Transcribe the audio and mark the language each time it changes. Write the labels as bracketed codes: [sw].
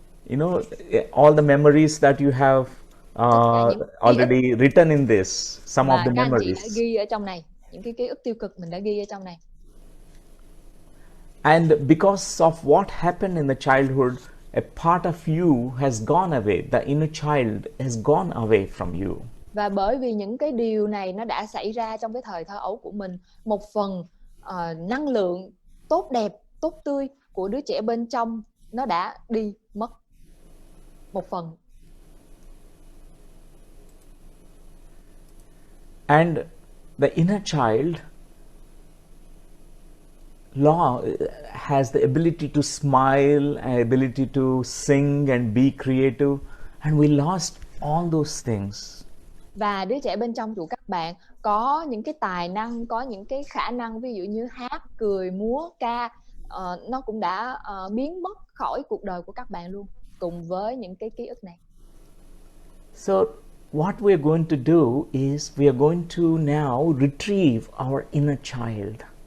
[en] You know, all the memories that you have already written in this, some of the [vi] các anh chị đã [en] memories. [vi] ghi ở trong này, những cái ký ức tiêu cực mình đã ghi ở trong này. [en] And because of what happened in the childhood, a part of you has gone away. The inner child has gone away from you. [vi] Và bởi vì những cái điều này nó đã xảy ra trong cái thời thơ ấu của mình, một phần năng lượng tốt đẹp, tốt tươi của đứa trẻ bên trong nó đã đi mất. Một phần. [en] And the inner child has the ability to smile, ability to sing and be creative, and we lost all those things. [vi] Và đứa trẻ bên trong của các bạn có những cái tài năng, có những cái khả năng, ví dụ như hát, cười, múa, ca, nó cũng đã biến mất khỏi cuộc đời của các bạn luôn, cùng với những cái ký ức này. [en] So what we are going to do is we are going to now retrieve our inner child.